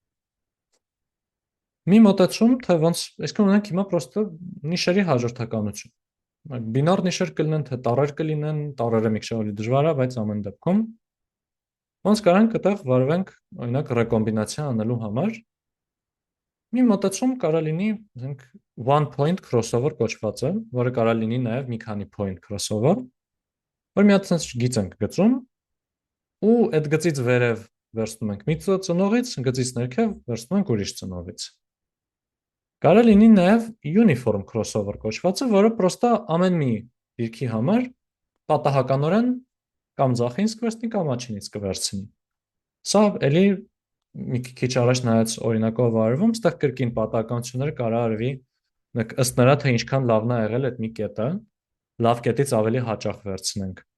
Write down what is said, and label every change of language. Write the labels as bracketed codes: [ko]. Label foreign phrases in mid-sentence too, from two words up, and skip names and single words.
[hy] Մի մոտեցում, թե ոնց, այսքան ունենք հիմա պրոստը նիշերի հաջորդականություն։ Բինար նիշեր կլինեն, թե տառեր կլինեն, տառերը մի քիչ ավելի դժվար է, բայց ամեն դեպքում ոնց կարանք այդտեղ վարվենք, օրինակ ռեկոմբինացիա անելու համար։ Մի մոտեցում կարա լինի, ասենք, [en] one point crossover [hy] կոչվածը, որը կարա լինի նաև մի քանի [en] point crossover, [hy] որ մի հատ sense գիծ ենք գծում, ու այդ գծից վերև վերցնում ենք մի ծնողից, գծից ներքև վերցնում ենք ուրիշ ծնողից։ Կարա լինի նաև [en] uniform crossover [hy] կոչվածը, որը պրոստը ամեն մի դիրքի համար պատահականորեն կամ ձախինց կվերցնի, կամ աչինից կվերցնի։ Սա էլի մի քիչ առաջ նայած օրինակով արվում, ստեղ կրկին պատահականությունները կարա արվի ըստ նրա, թե ինչքան լավն է եղել այդ մի կետը, լավ կետից ավելի հաճախ վերցնենք։